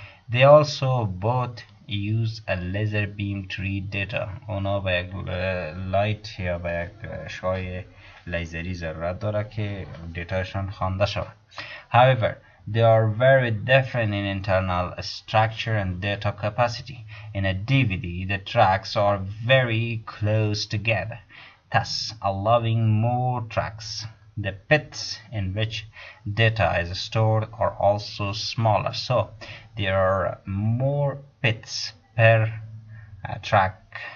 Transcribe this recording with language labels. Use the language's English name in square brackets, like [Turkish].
[English] They also both use a laser beam to read data. [Persian] اونا به یک لایت یا به یک شعاع لیزری ضرورت داره که دیتاشون خوانده شود. [English] However, they are very different in internal structure and data capacity. In a DVD, the tracks are very close together, thus allowing more tracks. The bits in which data is stored are also smaller, so there are more bits per track.